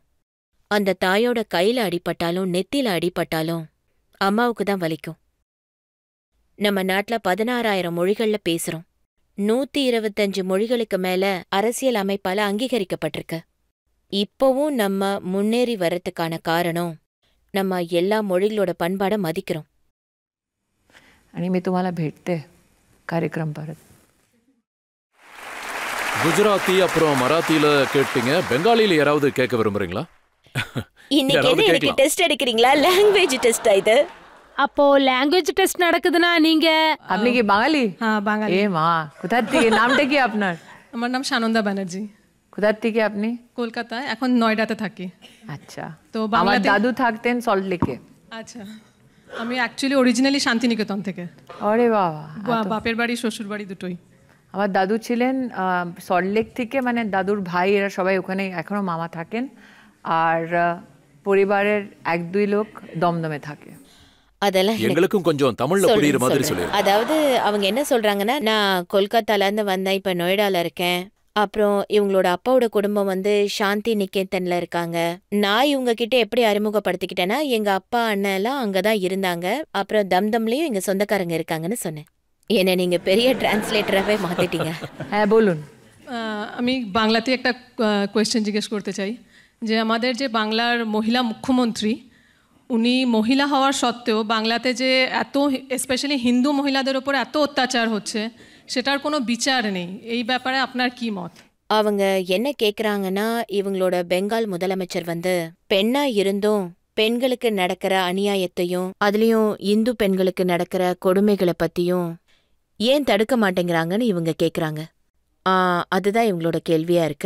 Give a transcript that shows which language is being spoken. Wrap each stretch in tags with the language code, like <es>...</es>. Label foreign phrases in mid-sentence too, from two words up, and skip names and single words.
<ta>அந்த தாயோட கையில அடிபட்டாலும் நெத்தில அடிபட்டாலும் அம்மாவுக்கு தான் வலிக்கும். நம்ம நாட்டுல 16,000 மொழிகள்ல பேசுறோம். 125 மொழிகளுக்கு மேல அரசியல் அமைப்பால அங்கீகரிக்கப்பட்டிருக்கு. இப்போவும் நம்ம முன்னேறி வரத்துக்கான காரணம் நம்ம எல்லா மொழிகளோட பண்பாட மதிக்கிறோம்.</ta> <mr>आणि मी तुम्हाला भेटते कार्यक्रम परत.</mr> <ta>குஜராத்தி அப்புறம் மராத்தியில கேட்டீங்க. பெங்காலியில யாராவது கேட்க விரும்புறீங்களா? இன்னைக்கு என்ன எனக்கு டெஸ்ட் எடுக்கிறீங்களா?</ta> <en>language test</en> <ta>இது? அப்போ</ta> <en>language test</en> <ta>நடக்குதுனா நீங்க</ta> <bn>আপনি কি বাঙালি? হ্যাঁ বাঙালি। এ মা, কোথা থেকে? নামটা কি আপনার? আমার নাম সানন্দা ব্যানার্জি। কোথা থেকে আপনি? কলকাতায়, এখন নয়ডাতে থাকি। আচ্ছা, তো আমার বাংলাতে দাদু থাকতেন সল্ট লেকে। আচ্ছা, আমি</bn> <en>actually originally</en> <bn>শান্তিনিকেতন থেকে। আরে বাবা, বাপের বাড়ি শ্বশুর বাড়ি দুটোই। আমার দাদু ছিলেন সল্ট লেক থেকে, মানে দাদুর ভাই এরা সবাই ওখানে এখনো মামা থাকেন, আর পরিবারের 1-2 লোক দমদমে থাকে।</bn> <ta>அதெல்லாம் எங்களுக்கும் கொஞ்சம் தமிழ்ல புரியுற மாதிரி சொல்லுங்க. அதாவது அவங்க என்ன சொல்றாங்கன்னா, நான் கொல்கத்தால இருந்து வந்தேன், இப்ப நொய்டால இருக்கேன். அப்புறம் இவங்களோட அப்பாவோட குடும்பம் வந்து சாந்தி நிகேதன்ல இருக்காங்க. நான் இவங்க கிட்ட எப்படி அறிமுகப்படுத்திக்கிட்டேன்னா, எங்க அப்பா அண்ணன் எல்லாம் அங்கதான் இருந்தாங்க. அப்புறம் தம்தம்லயும் எங்க சொந்தக்காரங்க இருக்காங்கன்னு சொன்னேன். என்ன நீங்க பெரிய டிரான்ஸ்லேட்டராகவே மாத்திட்டீங்க.</ta> <bn>হ্যাঁ বলুন। আমি বাংলাতে একটা কোয়েশ্চেন জিজ্ঞেস করতে চাই যে আমাদের যে বাংলার মহিলা মুখ্যমন্ত্রী, উনি মহিলা হওয়ার সত্ত্বেও বাংলাতে যে এত স্পেশালি হিন্দু মহিলাদের ওপর এত অত্যাচার হচ্ছে, সেটার কোনো বিচার নেই, এই ব্যাপারে আপনার কি মত?</bn> <ta>அவங்க என்ன கேக்குறாங்கன்னா, இவங்களோட பெங்கால் முதலமைச்சர் வந்து பெண்ணா இருந்தும் பெண்களுக்கு நடக்கிற அநியாயத்தையும் அதுலயும் இந்து பெண்களுக்கு நடக்கிற கொடுமைகளை பத்தியும் ஏன் தடுக்க மாட்டேங்கிறாங்கன்னு இவங்க கேக்குறாங்க. அதுதான் இவங்களோட கேள்வியா இருக்கு.</ta>